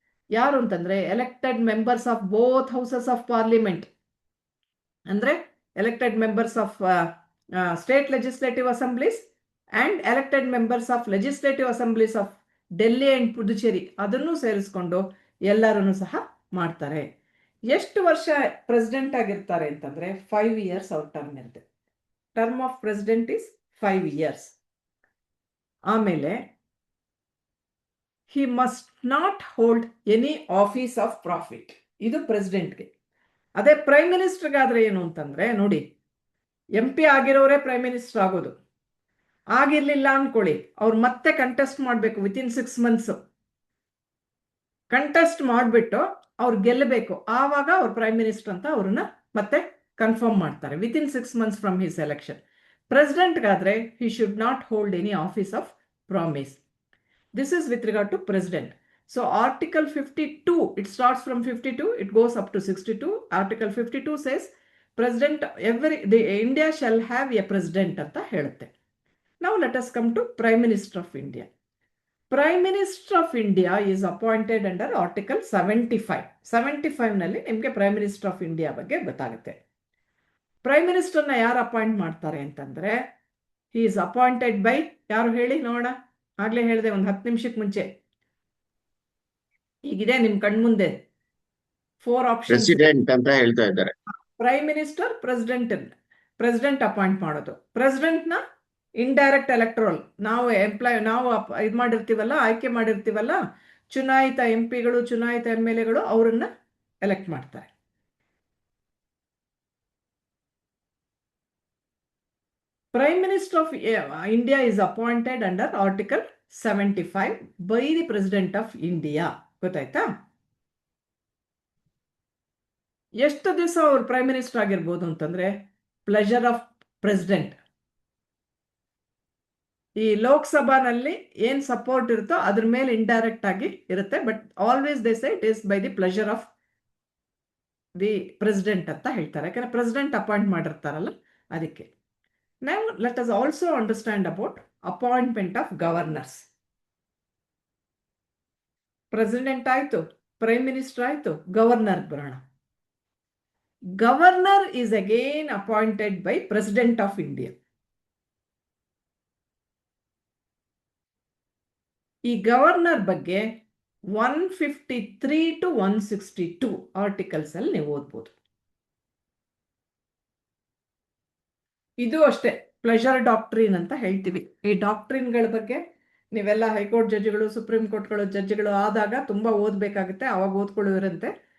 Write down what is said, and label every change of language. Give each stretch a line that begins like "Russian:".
Kannada: ಯಾರು ಅಂತಂದ್ರೆ elected members of both houses of parliament, ಅಂದ್ರೆ elected members of state legislative assemblies and elected members of legislative assemblies of Delhi and Puducherry, ಅದನ್ನು ಸೇರಿಸ್ಕೊಂಡು ಎಲ್ಲರೂ ಸಹ ಮಾಡ್ತಾರೆ. ಎಷ್ಟು ವರ್ಷ ಪ್ರೆಸಿಡೆಂಟ್ ಆಗಿರ್ತಾರೆ ಅಂತಂದ್ರೆ 5 years ಅವ್ರ ಟರ್ಮ್ ಇರುತ್ತೆ.
English: Term of president is 5 years. ಆಮೇಲೆ he must not hold any office of profit.
Kannada: ಇದು ಪ್ರೆಸಿಡೆಂಟ್ಗೆ. ಅದೇ ಪ್ರೈಮ್ ಮಿನಿಸ್ಟರ್ಗಾದ್ರೆ ಏನು ಅಂತಂದ್ರೆ ನೋಡಿ, MP ಆಗಿರೋರೇ ಪ್ರೈಮ್ ಮಿನಿಸ್ಟರ್ ಆಗೋದು. ಆಗಿರ್ಲಿಲ್ಲ ಅನ್ಕೊಳ್ಳಿ, ಅವ್ರು ಮತ್ತೆ ಕಂಟೆಸ್ಟ್ ಮಾಡಬೇಕು ವಿತಿನ್ 6 months. ಕಂಟೆಸ್ಟ್ ಮಾಡಿಬಿಟ್ಟು ಅವ್ರು ಗೆಲ್ಲಬೇಕು, ಆವಾಗ ಅವ್ರು ಪ್ರೈಮ್ ಮಿನಿಸ್ಟರ್ ಅಂತ ಅವ್ರನ್ನ ಮತ್ತೆ ಕನ್ಫರ್ಮ್ ಮಾಡ್ತಾರೆ
English: Within 6 months from his election. ಪ್ರೆಸಿಡೆಂಟ್ಗಾದ್ರೆ he should not hold any office of promise. This is with regard to president. So Article 52, it starts from 52, it goes up to 62. Article 52 says India shall have a president
Kannada: anta helutte.
English: Now let us come to Prime Minister of India. Prime Minister of India is appointed under Article 75.
Kannada: 75 ನಲ್ಲಿ ನಿಮಗೆ Prime Minister of India ಬಗ್ಗೆ ಗೊತ್ತಾಗುತ್ತೆ. Prime ಮಿನಿಸ್ಟರ್ನ ಯಾರು appoint ಮಾಡ್ತಾರೆ ಅಂತಂದ್ರೆ,
English: he is appointed by,
Kannada: ಯಾರು ಹೇಳಿ ನೋಡೋಣ, ಆಗ್ಲೇ ಹೇಳಿದೆ ಒಂದು 10 ನಿಮಿಷಕ್ಕೆ ಮುಂಚೆ. ಈಗಿದೆ ನಿಮ್ ಕಣ್ಮುಂದೆ 4 ಆಪ್ಷನ್ಸ್. ಪ್ರೆಸಿಡೆಂಟ್ ಅಂತ ಹೇಳ್ತಾ ಇದ್ದಾರೆ. ಪ್ರೈಮ್ ಮಿನಿಸ್ಟರ್, ಪ್ರೆಸಿಡೆಂಟ್ ಅಪಾಯಿಂಟ್ ಮಾಡೋದು. ಪ್ರೆಸಿಡೆಂಟ್ನ ಇಂಡೈರೆಕ್ಟ್ ಎಲೆಕ್ಟ್ರಲ್, ನಾವು ಇದು ಮಾಡಿರ್ತೀವಲ್ಲ, ಆಯ್ಕೆ ಮಾಡಿರ್ತೀವಲ್ಲ, ಚುನಾಯಿತ MP ಗಳು, ಚುನಾಯಿತ MLAಗಳು ಅವರನ್ನ ಎಲೆಕ್ಟ್ ಮಾಡ್ತಾರೆ.
English: Prime Minister of India is appointed under Article 75 by the President of India.
Kannada: ಗೊತ್ತಾಯ್ತಾ? ಎಷ್ಟು ದಿವಸ ಅವರು ಪ್ರೈಮ್ ಮಿನಿಸ್ಟರ್ ಆಗಿರ್ಬೋದು ಅಂತಂದ್ರೆ, ಪ್ಲೆಜರ್ ಆಫ್ ಪ್ರೆಸಿಡೆಂಟ್. ಈ ಲೋಕಸಭಾನಲ್ಲಿ ಏನ್ ಸಪೋರ್ಟ್ ಇರುತ್ತೋ ಅದ್ರ ಮೇಲೆ ಇಂಡೈರೆಕ್ಟ್ ಆಗಿ ಇರುತ್ತೆ,
English: but always they say it is by the pleasure of the president
Kannada: ಅಂತ ಹೇಳ್ತಾರೆ. ಯಾಕಂದ್ರೆ ಪ್ರೆಸಿಡೆಂಟ್ ಅಪಾಯಿಂಟ್ ಮಾಡಿರ್ತಾರಲ್ಲ ಅದಕ್ಕೆ.
English: Now let us also understand about appointment of governors.
Kannada: President ಆಯ್ತು, Prime Minister ಆಯ್ತು, Governor ಬರೋಣ.
English: Governor is again appointed by President of India.
Kannada: ಈ governor ಬಗ್ಗೆ 153 to 162 ಆರ್ಟಿಕಲ್ಸ್ ಅಲ್ಲಿ ನೀವು ಓದ್ಬೋದು. ಇದು ಅಷ್ಟೇ ಪ್ಲೆಜರ್ ಡಾಕ್ಟ್ರಿನ್ ಅಂತ ಹೇಳ್ತೀವಿ. ಈ ಡಾಕ್ಟ್ರಿನ್ಗಳ ಬಗ್ಗೆ ನೀವೆಲ್ಲ ಹೈಕೋರ್ಟ್ ಜಡ್ಜ್ಗಳು, ಸುಪ್ರೀಂ ಕೋರ್ಟ್ಗಳು ಜಡ್ಜ್ಗಳು ಆದಾಗ ತುಂಬಾ ಓದ್ಬೇಕಾಗುತ್ತೆ, ಅವಾಗ ಓದ್ಕೊಳ್ಳೋರಂತೆ.